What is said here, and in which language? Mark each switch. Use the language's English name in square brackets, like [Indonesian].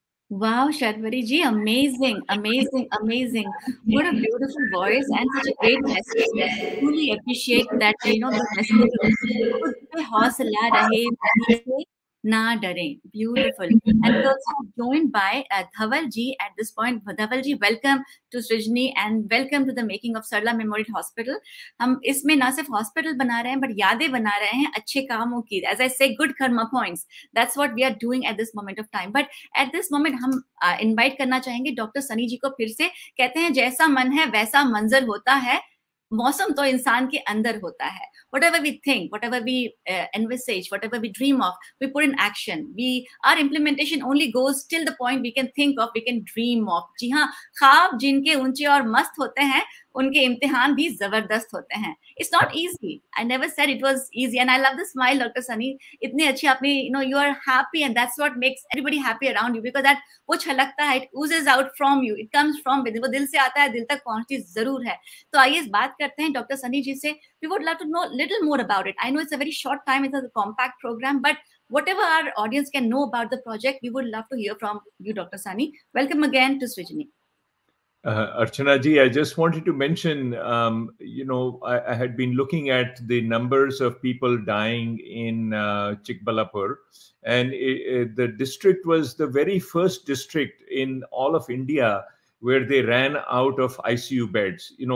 [English] Wow, Shadwari ji, amazing, amazing, amazing. What a beautiful voice and such a great message. I truly appreciate that, the message. [Hindi] खुद पे हौसला रहे, बदी से ना डरें. [English] Beautiful. And we're also joined by Dhaval ji at this point. Dhaval ji, welcome to Srijni and welcome to the making of Sarla Memorial Hospital. [Hindi] हम इसमें ना सिर्फ हॉस्पिटल बना रहे हैं, [English] but [Hindi] यादें बना रहे हैं अच्छे कामों की. [English] As I say, good karma points. That's what we are doing at this moment of time. But at this moment [Hindi] हम [English] invite [Hindi] करना चाहेंगे डॉक्टर सनी जी को फिर से. कहते हैं जैसा मन है वैसा मंजर होता है, मौसम तो इंसान के अंदर होता है. [English] Whatever we think, whatever we envisage, whatever we dream of, we put in action. Our implementation only goes till the point we can think of, we can dream of. [Hindi] जी हाँ, ख्वाब जिनके ऊंचे और मस्त होते हैं, उनके इम्तिहान भी जबरदस्त होते हैं. [English] It's not easy. I never said it was easy. And I love the smile, Dr. Sunny. [Hindi] इतने अच्छे आपने, [English] you are happy, and that's what makes everybody happy around you, because that [Hindi] वो छलकता है, [English] it oozes out from you, it comes from within. [Hindi] वो दिल से आता है, दिल तक पहुंचती जरूर है. तो आइए इस बात करते हैं डॉक्टर सनी जी से. [English] We would love to know little more about it. I know it's a very short time, it's a compact program, but whatever our audience can know about the project, we would love to hear from you, Dr. Sunny. Welcome again to Srijni. Archana ji, I just wanted to mention, I had been looking at the numbers of people dying in Chikbalapur, and the district was the very first district in all of India where they ran out of ICU beds.